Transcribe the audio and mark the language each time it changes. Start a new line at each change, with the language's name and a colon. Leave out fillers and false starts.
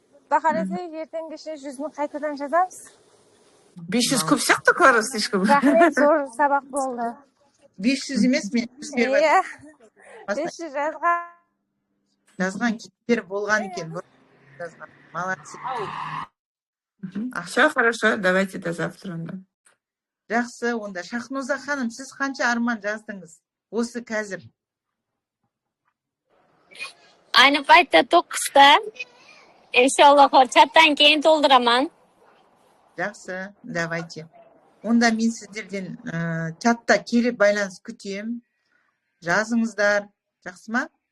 Kazakh: Бақарасы ертең кеше 100-ні қайтадан жазамыз. 500 көп сияқты Клара, слишком. Рахмет, зор сабақ болды. 500 емес, мен 100 беріп айтып. 500 жазған кейіпкер болған екен.
Russian: Молодцы. Все хорошо, давайте до завтра.
Kazakh: Жақсы, онда Шахноза ханым, сіз қанша арман жаздыңыз? Осы қазір.
Uzbek: Ayni paytda 9ta. Inshaalloh chatdan keyin to'ldiraman.
Kazakh: Жақсы, давайте. Онда мен сіздерден чатта келіп байланыс күтем. Жазыңыздар. Жақсы ма?